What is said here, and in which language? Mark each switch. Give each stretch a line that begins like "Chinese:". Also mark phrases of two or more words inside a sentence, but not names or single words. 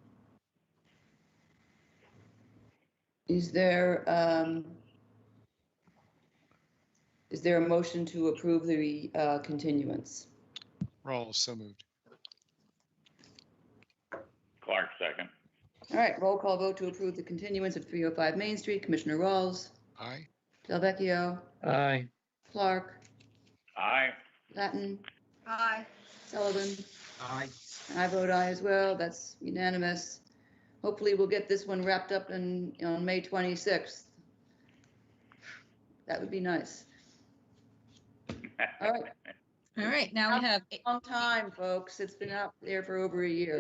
English: Is there a motion to approve the continuance? Rawls, so moved. Clark, second. All right, roll call vote to approve the continuance of 305 Main Street. Commissioner Rawls. Aye. Delvecchio. Aye. Clark. Aye. Latin. Aye. Sullivan. Aye. I vote aye as well. That's unanimous. Hopefully we'll get this one wrapped up on May 26th. That would be nice. All right. All right, now we have Long time, folks. It's been out there for over a year.